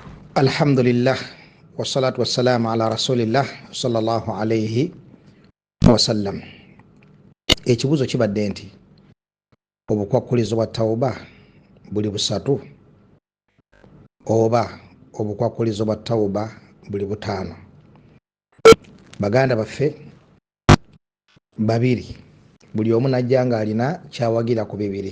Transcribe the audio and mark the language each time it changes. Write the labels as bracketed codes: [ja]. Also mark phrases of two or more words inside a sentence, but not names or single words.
[ar] الحمد لله والصلاة والسلام على رسول الله صلى الله عليه وسلم. [lg] Ekibuuzo kibadde nti obukwakkulizo bwa tawuba buli busatu oba obukwakkulizo bwa tawuba buli butaano? Baganda baffe babiri, buli omu najja nga alina kyawagira ku bibiri.